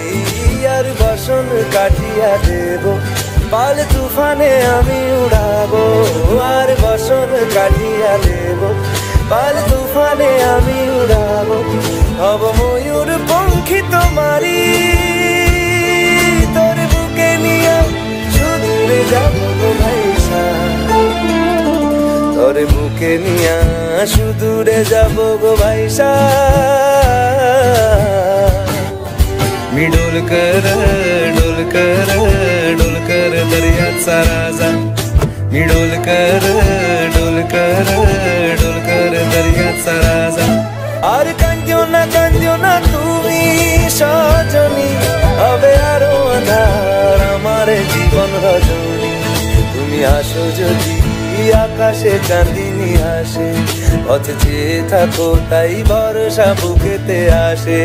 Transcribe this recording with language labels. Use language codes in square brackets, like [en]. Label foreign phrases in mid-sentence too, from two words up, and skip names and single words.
[bn] আর বসন কাটিয়া দেব পাল তুফানে আমি উড়াবো, আর বসন কাটিয়া দেব পাল তুফানে আমি উড়াবো। হব ময়ূর পঙ্খী তোমারি, তোর বুকে নিয়ে সুদূরে যাবো গো ভাইসা, তোর বুকে নিয়ে সুদূরে যাবো গো ভাইসা। [mr] मी डोलकर दर्याचा राजा, मी डोलकर दर्याचा राजा। [bn] আর কান্দিও না তুমি সজনী, হবে আরো আঁধার আমার জীবন রজনী। তুমি আসো যদি আকাশে চাঁদিনী হাসে, পথে চেয়ে থাকো তাই ভরসা বুকেতে আসে।